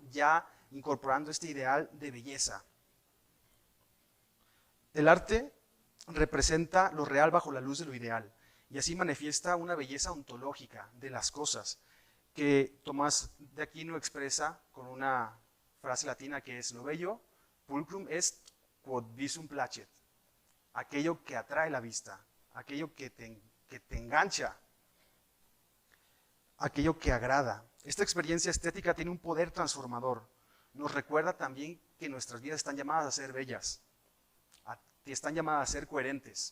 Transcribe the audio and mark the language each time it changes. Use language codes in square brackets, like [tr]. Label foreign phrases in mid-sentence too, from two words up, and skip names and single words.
[es] Ya incorporando este ideal de belleza. El arte representa lo real bajo la luz de lo ideal y así manifiesta una belleza ontológica de las cosas que Tomás de Aquino expresa con una frase latina que es: lo bello, [la] pulcrum est quod visum placet, [es] aquello que atrae la vista, aquello que te engancha, aquello que agrada. Esta experiencia estética tiene un poder transformador. Nos recuerda también que nuestras vidas están llamadas a ser bellas, que están llamadas a ser coherentes.